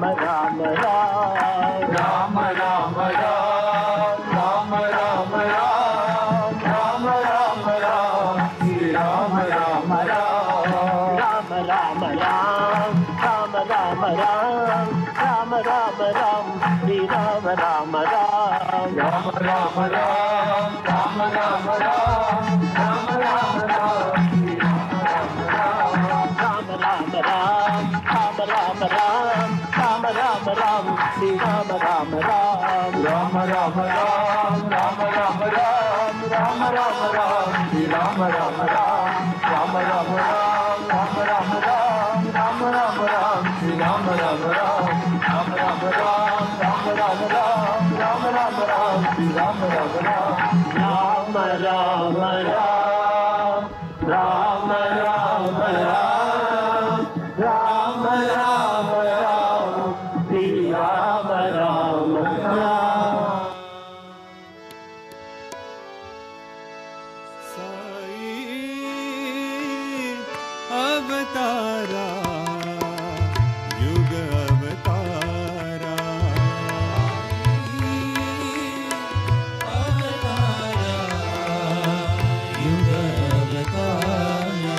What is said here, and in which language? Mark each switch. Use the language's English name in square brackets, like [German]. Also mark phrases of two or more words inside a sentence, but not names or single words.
[Hindi] राम राम राम राम राम राम राम राम राम राम राम श्री राम राम राम राम राम राम राम राम राम राम राम श्री राम राम राम राम राम राम राम राम राम राम राम राम श्री राम राम राम राम राम राम राम राम राम श्री राम राम राम राम राम राम राम राम राम Ram Ram Ram Ram Ram Ram Ram Ram Ram Ram Shri Ram Ram Ram Ram Ram Ram Ram Ram Ram Ram Ram Ram Shri Ram Ram Ram Ram Ram Ram Ram Ram Ram Ram Ram Ram Shri Ram Ram Ram अवतारा युग अवतारा युग अवतारा